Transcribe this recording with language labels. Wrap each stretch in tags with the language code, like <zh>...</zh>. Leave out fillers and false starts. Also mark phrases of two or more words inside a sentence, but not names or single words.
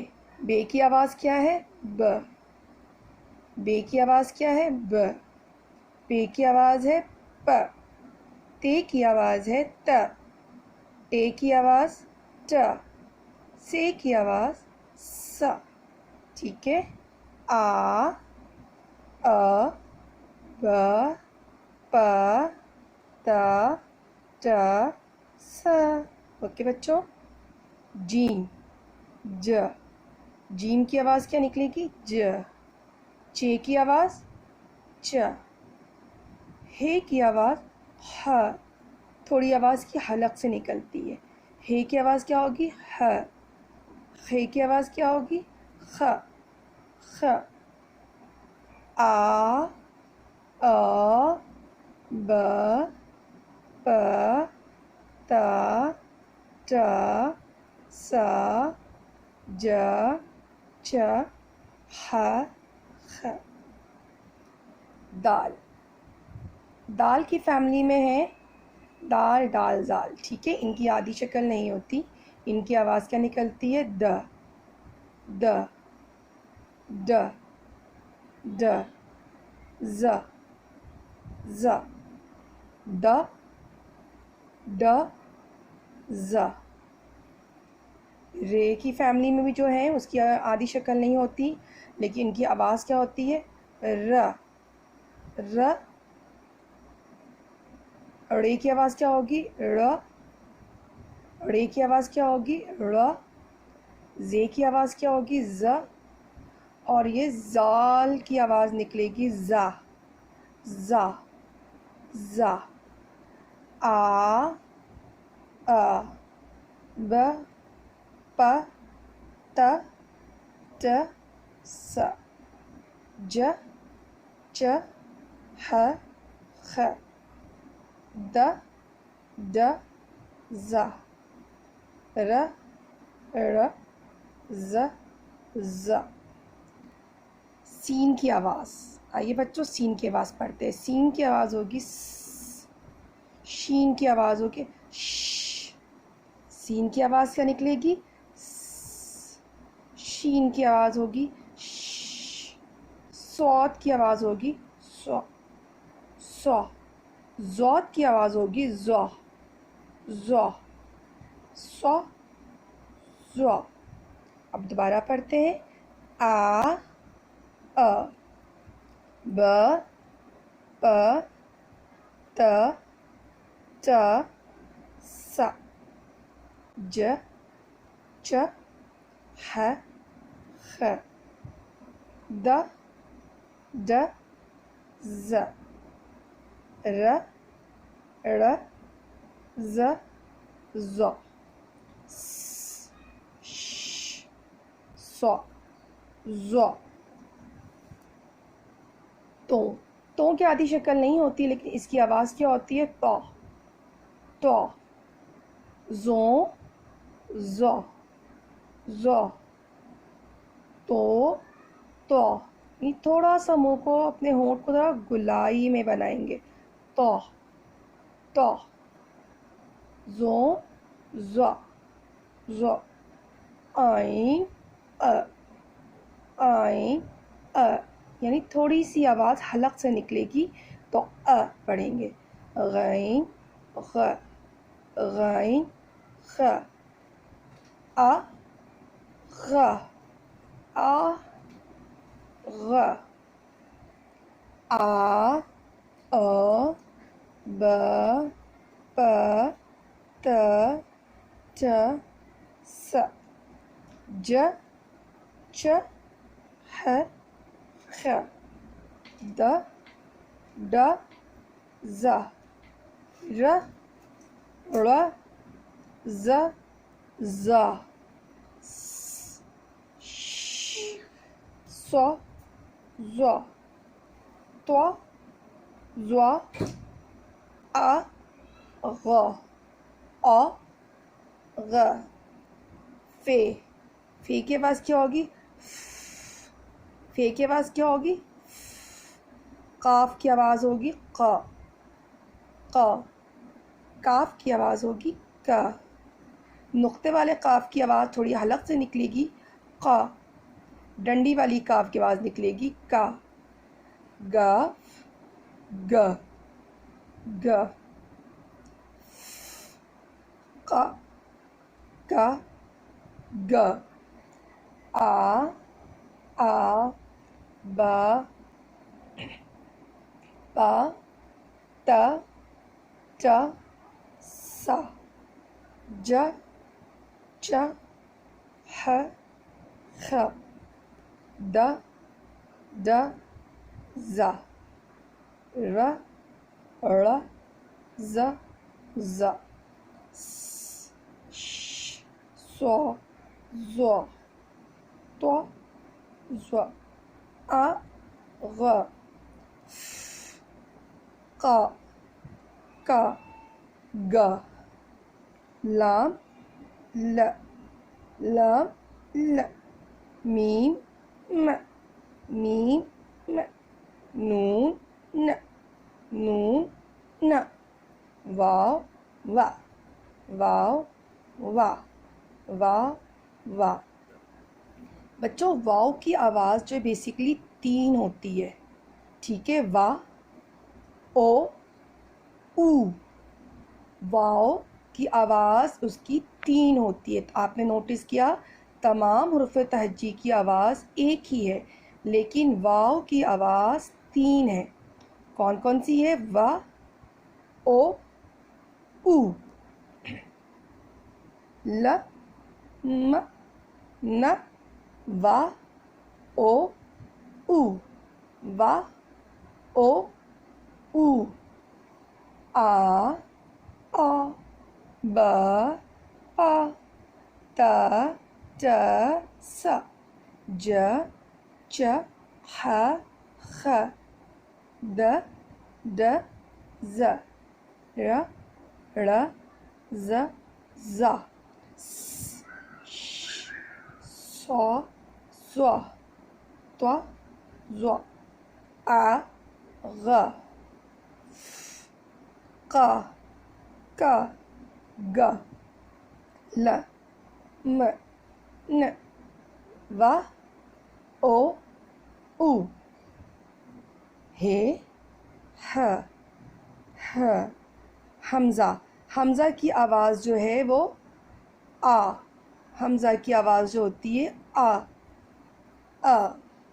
<ur>بے کی آواز کیا ہے؟ ب. بے کی آواز کیا ہے؟ ب. پے کی آواز ہے پ. تے کی آواز ہے ت. ٹے کی آواز ٹ. سے کی آواز س. ٹھیک ہے، آ. ا. ب. پ. ت. ٹ. س. اوکے بچوں. جیم. ج. جیم کی آواز کیا نکلے گی؟ ج. چے کی آواز چ. ہے کی آواز ہ. تھوڑی آواز کی حلق سے نکلتی ہے. ہے کی آواز کیا ہوگی؟ ہ. خے کی آواز کیا ہوگی؟ خ. خ. آ. ا. ب. پ. ت. ٹ. س. ج. چ. ح. خ. دال. دال کی فیملی میں ہے دال، ڈال، زال. ٹھیک ہے، ان کی آدھی شکل نہیں ہوتی، ان کی آواز کیا نکلتی ہے؟ د. د. ڈ. ڈ. ز. ز. ڈ. ڈ. ز. رے کی فیملی میں بھی جو ہے اس کی آدھی شکل نہیں ہوتی، لیکن ان کی آواز کیا ہوتی ہے؟ ر. ر. ڑے کی آواز کیا ہوگی؟ ڑ. ڑے کی آواز کیا ہوگی؟ ڑ. زے کی آواز کیا ہوگی؟ ز. اور یہ زال کی آواز نکلے گی زا. زا. زا. آ. ا. ب. پ. ت. ٹ. س. ج. چ. ح. خ. د. ڈ. ز. ر. ڑ. ز. ز. سین کی آواز. آئیے بچوں سین کی آواز پڑھتے ہیں. سین کی آواز ہوگی س. شین کی آواز ہوگی ش. سین کی آواز کیا نکلے گی؟ س. شین کی آواز ہوگی ش. صاد کی آواز ہوگی سو. سو. ضاد کی آواز ہوگی زو. زو. سو. زو. اب دوبارہ پڑھتے ہیں. آ. ا. ب. پ. ت. ٹ. س. ج. چ. ح. خ. د. ڈ. ز. ر. ڑ. ز. زو. س. ش. سو. زو. تو. تو کی آدھی شکل نہیں ہوتی، لیکن اس کی آواز کیا ہوتی ہے؟ تو. تو. زو. زو. زو. تو. تو. یہ تھوڑا سا منہ کو اپنے ہونٹ کو تھوڑا گلائی میں بنائیں گے. تو. تو. زو. زو. زو. آئیں ا. آئیں ا، یعنی تھوڑی سی آواز حلق سے نکلے گی تو ا پڑھیں گے. غین غ. غین خ. آ. غ. آ. غ آ ب پ ت ٹ س ج چ ح خ د ڈ ز ر ڑ ز ظ س ش ص ض ط ظ ا غ آ غ فے کے بعد کیا ہوگی؟ فے کے بعد کیا ہوگی؟ قاف کی آواز ہوگی ق کاف کی آواز ہوگی ک نقطے والے قاف کی آواز تھوڑی حلق سے نکلے گی ق ڈنڈی والی کاف کی آواز نکلے گی کا گ گ گ ق ک گ آ ب پ ت ٹ س ج چ ح خ د ڈ ز ر ڑ ز ظ س ش ص ض ط ظ ا غ ق ک گ لام ل لام ل میم م میم م نون ن نون ن واو و واو و واو و بچوں واو کی آواز جو بیسیکلی 3 ہوتی ہے، ٹھیک ہے؟ وا او او واو کی آواز اس کی 3 ہوتی ہے. آپ نے نوٹس کیا تمام حروف تہجی کی آواز ایک ہی ہے لیکن واو کی آواز 3 ہے. کون کون سی ہے؟ وا او او ل م ن وا او او وا او او آ ب پ ت ٹ س ج چ ح خ د ڈ ز ر ڑ ز ظ س ش ص ض ط ظ ا غ ق ک گ ل م ن و او او ہ حمزہ کی آواز جو ہے وہ آ، حمزہ کی آواز جو ہوتی ہے آ</ur>